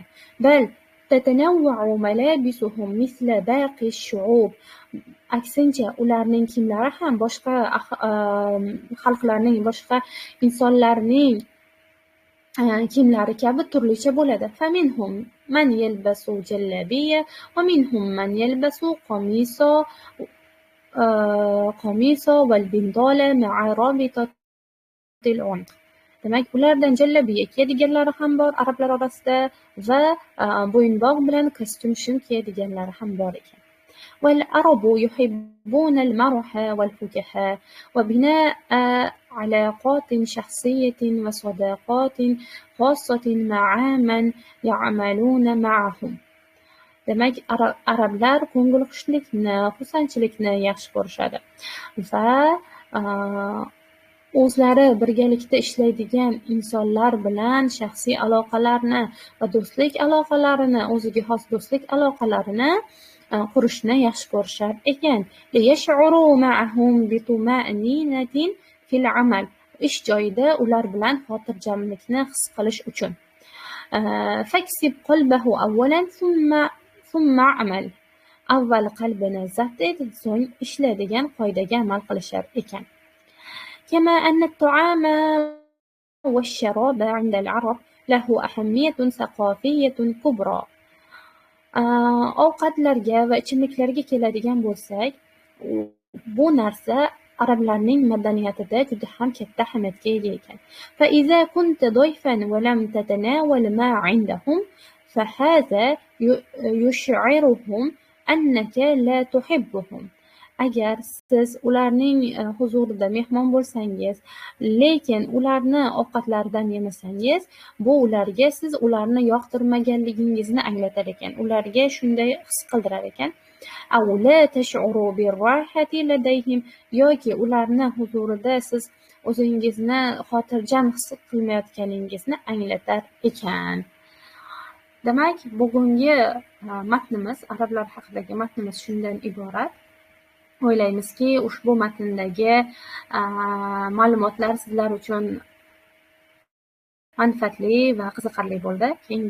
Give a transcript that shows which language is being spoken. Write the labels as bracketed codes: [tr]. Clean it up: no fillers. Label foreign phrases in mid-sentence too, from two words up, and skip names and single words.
[ar] Bal تتنوع ملابسهم مثل باقي الشعوب. [uz] aksincha, ularning kiyimlari ham boshqa xalqlarning, boshqa insonlarning kiyimlari kabi turlicha bo'ladi. [ar] فمنهم من يلبس جلابية ومنهم من يلبس قميص والبندالة مع رابطة العنق. [uz] Demak, ulardan jallabiya kiyadiganlari ham bor arablar orasida va bo'yinbog' bilan kostyum shim kiyadiganlari ham bor ekan. [ar] والعرب يحبون المرح والفكاهة وبناء علاقات شخصية وصداقات خاصة مع من يعملون معهم. [uz] Demak, arablar ko'ngilxushlikni, xursandchilikni yaxshi ko'rishadi va o'zlari birgalikda ishlaydigan insonlar bilan shaxsiy aloqalarni va do'stlik aloqalarini, o'ziga xos do'stlik aloqalarini qurishni yaxshi ko'rishar ekan. [ar] لِيَشْعُرُوا مَعَهُمْ بِطُمَأْنِينَةٍ فِي الْعَمَلِ. [uz] Ish joyida ular bilan xotirjamlikni his qilish uchun. [ar] فَاكْسِبْ قَلْبَهُ أَوَّلًا ثُمَّ عَمَلْ. [uz] Avval qalbini zabt et, so'ng ishla degan qoidaga amal qilishar ekan. [ar] كما أن الطعام والشراب عند العرب له أهمية ثقافية كبرى. [uz] Ovqatlarga va ichimliklarga keladigan bo'lsak, bu narsa arablarning madaniyatida juda ham katta ahamiyatga ega ekan. [ar] فإذا كنت ضيفا ولم تتناول ما عندهم فهذا يشعرهم أنك لا تحبهم. [uz] Agar siz ularning huzurida mehmon bo'lsangiz, lekin ularni ovqatlaridan yemasangiz, bu ularga siz ularni yoqtirmaganligingizni anglatar ekan. Ularga shunday his qildirar ekan. [ar] أو لا تشعروا بالراحة لديهم. [uz] yoki ularni huzurida siz o'zingizni xotirjam his qilmayotganingizni anglatar ekan. Demak, bugungi matnimiz, arablar haqidagi matnimiz shundan iborat. O'ylaymizki, ushbu matndagi ma'lumotlar sizlar uchun manfaatli va qiziqarli bo'ldi.